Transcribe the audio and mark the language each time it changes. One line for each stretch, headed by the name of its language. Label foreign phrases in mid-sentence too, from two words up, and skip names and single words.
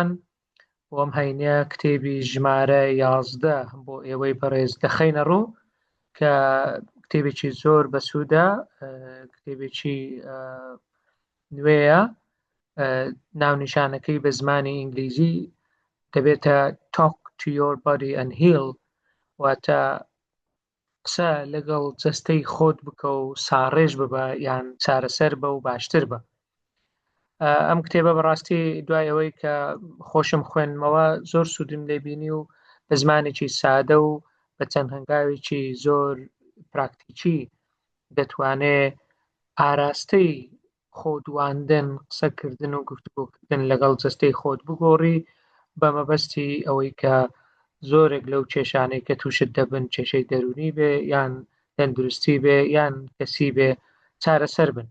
Central Kurdish: ئەم هەینە کتێبی ژمارە 11 بۆ ئێوەی بەڕێز دەخەینە ڕوو کە کتێبێکی زۆر بەسوودە، کتێبێکی نوێیە. ناونیشانەکەی بە زمانی ئینگلیزی دەبێتە
English: Talk to your body and heal،
Central Kurdish: واتە قسە لەگەڵ جەستەی خۆت بکە و ساڕێژ ببە یان چارەسەر بە و باشتر بە. ئەم کتێبە بەڕاستی دوای ئەوەی کە خۆشم خوێنمەوە زۆر سوودم لێبینی و بە زمانێکی سادە و بە چەند هەنگاوێکی زۆر پراکتیکی دەتوانێت ئاراستەی خۆدواندن، قسەکردن و گفتوگۆکردن لەگەڵ جەستەی خۆت بگۆڕی بە مەبەستی ئەوەی کە زۆرێک لەو کێشانەی کە تووشت دەبن، کێشەی دەرونی بێ یان تەندروستی بێ یان کەسی بێ، چارەسەر بن.